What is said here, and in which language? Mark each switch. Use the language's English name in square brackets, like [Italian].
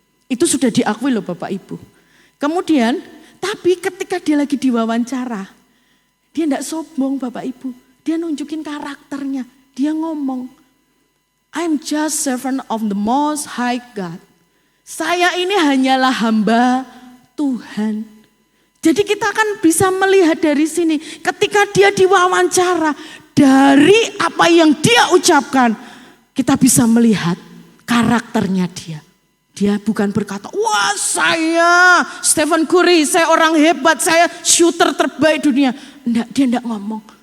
[Indonesian] Itu sudah diakui loh Bapak Ibu. Kemudian, tapi ketika dia lagi diwawancara, dia tidak sombong Bapak Ibu. Dia nunjukin karakternya. Dia ngomong, [English] I'm just servant of the most high God. [Indonesian] Saya ini hanyalah hamba Tuhan. Jadi kita akan bisa melihat dari sini. Ketika dia diwawancara, dari apa yang dia ucapkan, kita bisa melihat karakternya dia. Dia bukan berkata, wah saya Stephen Curry, saya orang hebat, saya shooter terbaik dunia. Enggak, dia enggak ngomong.